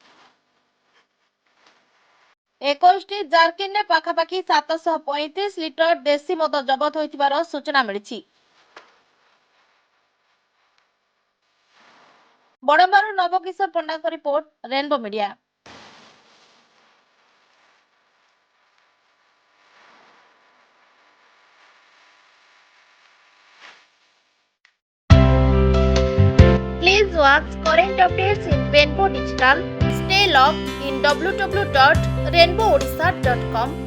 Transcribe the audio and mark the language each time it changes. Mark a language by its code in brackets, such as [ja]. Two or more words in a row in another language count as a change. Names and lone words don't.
[or] 21ଟି ଜାରକିନରେ ପାଖାପାଖି 735 ଲିଟର ଦେଶୀ ମଦ ଜବତ ହୋଇଥିବାର ସୂଚନା ମିଳିଛି। ବଡମ୍ବାରୁ ନବକିଶୋର ପଣ୍ଡାଙ୍କ ରିପୋର୍ଟ, ରେନବୋ ମିଡିଆ। [en] Please watch current updates in Rainbow Digital. Stay logged in www.rainbowadisha.com.